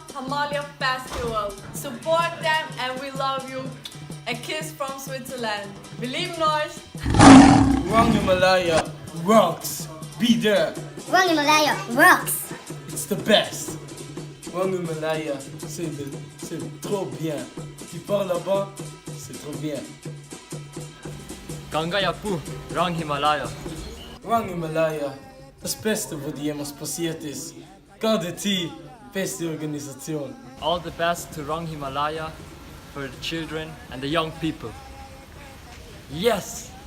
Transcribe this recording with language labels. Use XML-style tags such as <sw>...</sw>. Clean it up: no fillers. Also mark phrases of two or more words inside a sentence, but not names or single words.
<en>Himalaya Festival. Support them and we love you. A kiss from Switzerland. Believe nós. Rang Himalaya rocks. Be there. Rang Himalaya rocks. It's the best. Rang Himalaya,</en> <fr>c'est trop bien. Tu pars là-bas, c'est trop bien. Gangayapu, Rang Himalaya.</fr> <de>Rang Himalaya, das Beste, was dir jemals passiert ist. Gerade die beste Organisation.</de> <en>All the best to Rang Himalaya for the children and the young people. Yes!</en>